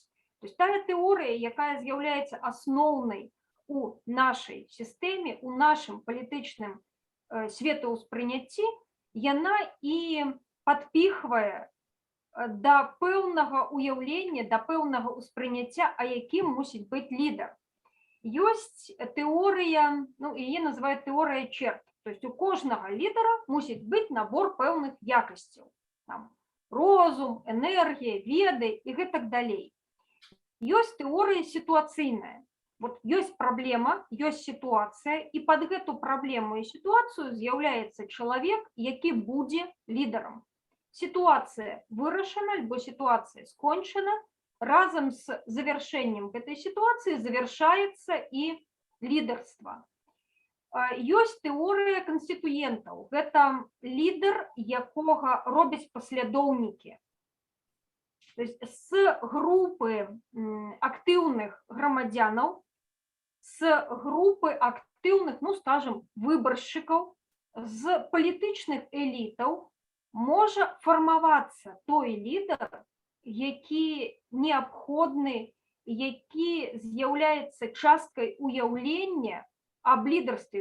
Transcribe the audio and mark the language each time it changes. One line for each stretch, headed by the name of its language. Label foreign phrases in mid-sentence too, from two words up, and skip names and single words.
Belarusian: То есть тая тэорыя, якая з'яўляецца асноўнай у нашай сістэме, у нашым палітычным светаўспрыняцці, яна і падпіхвае да пэўнага ўяўлення, да пэўнага ўспрыняцця, а якім мусіць быць лідар. Ёсць тэорыя, ну, яе называюць тэорыя черт. То есть у кожнага лідара мусіць быць набор пэўных якасцяў. Там розум, энергія, веды і гэтак далей. Ёсць тэорыя сітуацыйная. Вот ёсць праблема, ёсць сітуацыя, і пад гэту праблему і сітуацыю з'яўляецца чалавек, які будзе лідарам. Ситуация вырашена, альбо ситуация скончена, разом
Russian: с завершением этой ситуации завершается и лидерство.
Belarusian: Ёсць тэорыя канстытуентаў. Гэта лідар, якога робяць паслядоўнікі. То есть с групы актыўных грамадзянаў, с групы актыўных, ну, скажем, выбаршчыкаў, з палітычных элітаў, можа фармавацца той лідар, які неабходны, які з'яўляецца часткай уяўлення аб лідарстве.